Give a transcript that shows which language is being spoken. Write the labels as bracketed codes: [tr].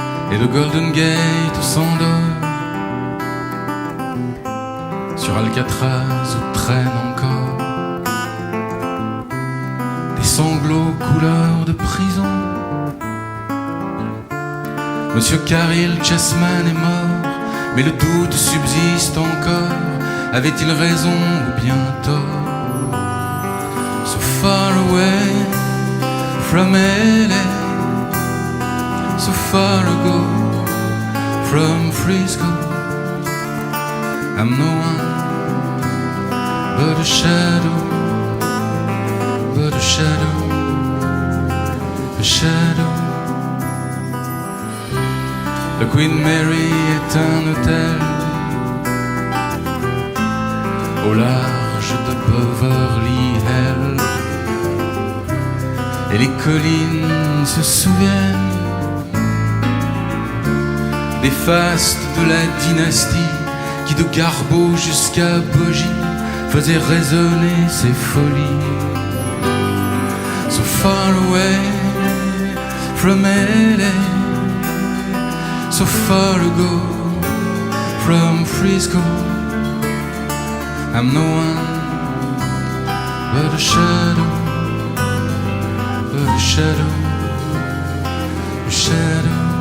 [fr] Et le Golden Gate s'endort, sur Alcatraz où traînent encore des sanglots couleur de prison. Monsieur Caril Chessman est mort, mais le doute subsiste encore. Avait-il raison ou bien tort? [en] So far away from LA, so far ago from Frisco, I'm no one but a shadow, but a shadow, a shadow. [fr] Le Queen Mary est un hôtel au large de Beverly Hills, et les collines se souviennent des fastes de la dynastie qui de Garbeau jusqu'à Bogie faisait résonner ses folies. [en] So far away from LA, so far ago from Frisco, I'm no one but a shadow, but a shadow, a shadow.